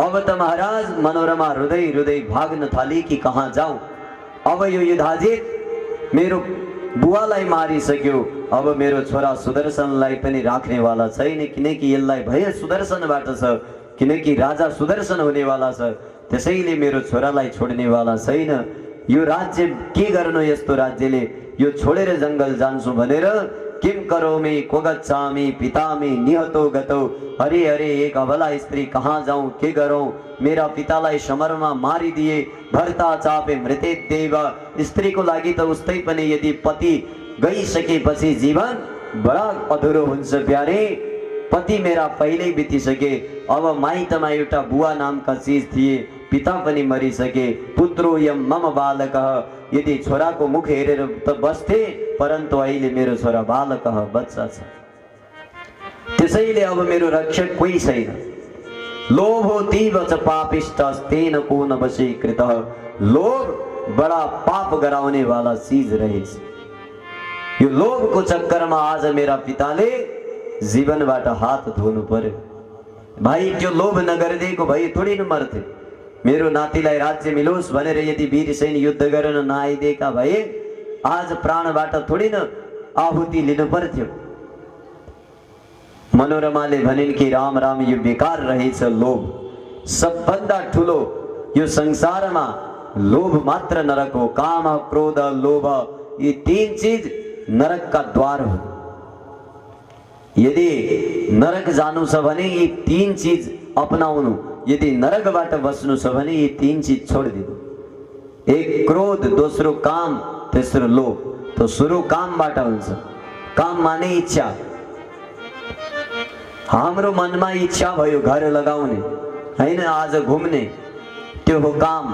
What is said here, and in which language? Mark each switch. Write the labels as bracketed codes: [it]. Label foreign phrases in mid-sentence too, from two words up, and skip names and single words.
[ne] अब त महाराज मनोरमा हृदय हृदय भाग्न थाली कि कहाँ जाऊं, अब यो युधाजित मेरो बुवालाई मारिसक्यो, अब मेरो छोरा सुदर्शनलाई पनि राख्नेवाला छैन, किनकि यसलाई भय सुदर्शनबाट छ, किनकि राजा सुदर्शन हुनेवाला छ, त्यसैले मेरो छोरालाई छोड्नेवाला छैन। यो राज्य के गर्नु, यस्तो राज्यले यो छोडेर जङ्गल जान्छु भनेर [sa] किम करोमि क्व गच्छामि पितामि निहतो गतो, [ne] हरे हरे एक अबला स्त्री कहाँ जाऊं, के गरौं, मेरा पितालाई समरमा मारिदिए, [sa] भर्ता चापे मृते देव। [ne] स्त्रीको लागि त उस्तै पनि यदि पति गइसकेपछि जीवन बडा अधुरो हुन्छ प्यारे, पति मेरा पहिल्यै बितिसके, अब माइतमा एउटा बुवा नामका चीज थिए, पिता पनि मरिसके, [sa] पुत्रो यम मम बालकः, [ne] यदि छोराको मुख हेरेर त बस्थे, परन्तु अहिले मेरो छोरा बालकः बच्चा छ, त्यसैले अब मेरो रक्षक कोही छैन। [sa] लोभो तीव च पापिष्टस्तेन को न वशीकृतः, [ne] लोभ बडा पाप गराउने वाला चीज रहेछ। यो लोभको चक्करमा आज मेरा पिताले जीवनबाट हात धोनु पर्यो। भाइ त्यो लोभ नगरिदिएको भए थोरै न मर्थे, मेरो नातिलाई राज्य मिलोस् भनेर यदि वीरसेन युद्ध गर्न नआइदिएका भए आज प्राणबाट थोरै न आहुति लिनु पर्थ्यो। मनोरमाले भनिन् कि राम राम यो बेकार रहेछ लोभ, सबभन्दा ठुलो यो संसारमा लोभ मात्र नरक हो। काम क्रोध लोभ यी तीन चीज नरक का द्वार हो। यदि नरक जानु छ भने यी तीन चीज अपनाउनु, यदि नरकबाट बस्नु छ भने यी तीन चीज छोडिदिनु। एक क्रोध, दोस्रो काम, तेस्रो लोभ। तो सुरु कामबाट हुन्छ। काम माने इच्छा। हाम्रो मनमा इच्छा भयो घर लगाउने हैन, आज घुम्ने, त्यो हो काम।